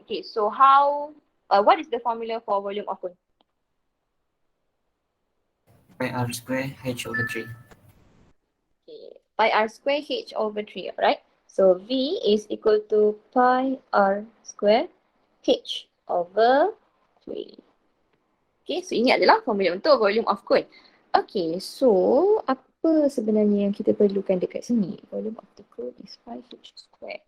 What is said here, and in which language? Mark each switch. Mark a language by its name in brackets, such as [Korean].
[English] Okay, so what is the formula for volume of cone? pi r square h over 3. Okay, pi r square h over 3, alright? So V is equal to pi r square h over 3. [Malay] Okay, so ini adalah formula untuk volume of cone. Okay, so apa sebenarnya yang kita perlukan dekat sini? [English] Volume of the cone is pi h square.